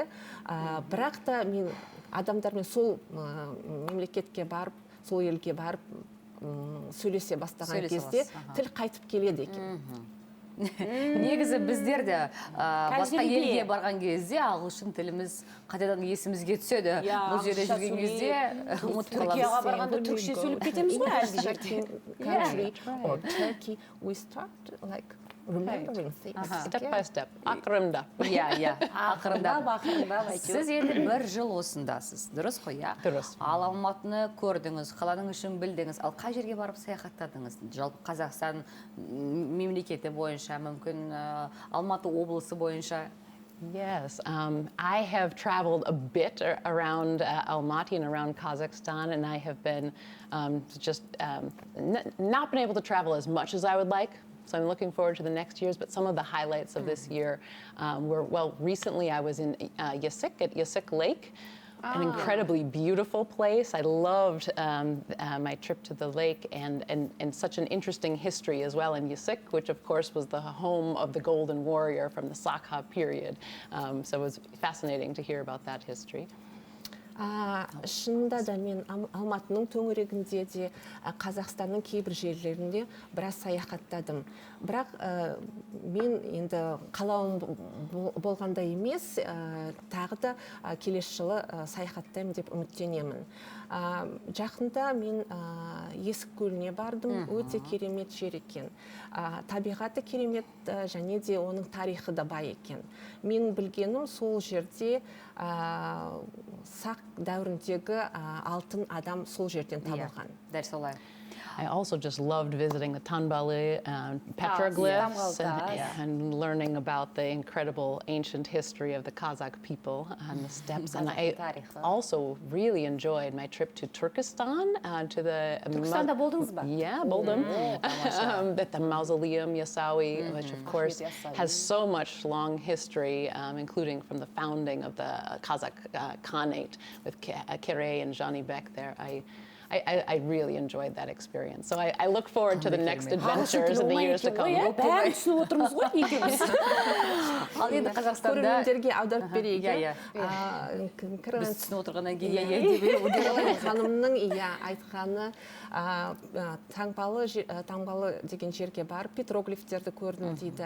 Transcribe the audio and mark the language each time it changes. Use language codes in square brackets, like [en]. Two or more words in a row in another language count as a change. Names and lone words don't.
[kk] Бірақ та мен адамдармен сол мемлекетке барып, сол елге барып сөйлесе бастаған кезде тіл қайтып келеді екен. негізі біздер де басқа елге барған кезде ағылшын тіліміз қайтадан есімізге түседі. Бұл жерде жүрген кезде ұмытып қаламыз. Түркияға барғанда түркше сөйлеп кетеміз ғой әлгі жерде. [en] Country or Turkey, we start like remembering things. step by step, [kk] ақырында. Ақырындап. Сіз енді бір жыл осындасыз, дұрыс қой, иә? Дұрыс. Ал Алматыны көрдіңіз, қаланың ішін білдіңіз. Ал қай жерге барып саяхаттадыңыз? Жалпы Қазақстан мемлекеті бойынша, мүмкін Алматы облысы бойынша? [en] Yes, I have traveled a bit around Almaty and around Kazakhstan, and I have been not been able to travel as much as I would like. So I'm looking forward to the next years, but some of the highlights of this year were, well, recently I was in Yasik at Yasik Lake, an incredibly beautiful place. I loved my trip to the lake and such an interesting history as well in Yasik, which of course was the home of the Golden Warrior from the Sakha period. So it was fascinating to hear about that history. [kk] Шынында да мен Алматының төңірегінде де Қазақстанның кейбір жерлерінде біраз саяхаттадым. Бірақ мен енді қалауым болғанда емес, тағы да келесі жылы саяхаттаймын деп үміттенемін. Жақында мен Есік көліне бардым, өте керемет жер екен. Табиғаты керемет және де оның тарихы да бай екен. Мен білгенім сол жерде сақ дәуіріндегі алтын адам сол жерден табылған. Дәл солай. [en] I also just loved visiting the Tanbali petroglyphs and learning about the incredible ancient history of the Kazakh people and the steppes. And I also really enjoyed my trip to Turkestan, to the... [kk] Turkestanda болдыңыз ба? Yeah, болдым. [en] At the Mausoleum Yasawi, which of course has so much long history, including from the founding of the Kazakh Khanate with Kere and Janibek there. I really enjoyed that experience. So I look forward to the next adventures in the years to come. [kk] Бәрін түсініп отырмыз ғой, екеуміз. Ал енді Қазақстанда... Көрермендерге аударып берейік. Біз түсініп отырғаннан кейін ханымның айтқаны таңбалы деген жерге барып петроглифтерді көрдім дейді.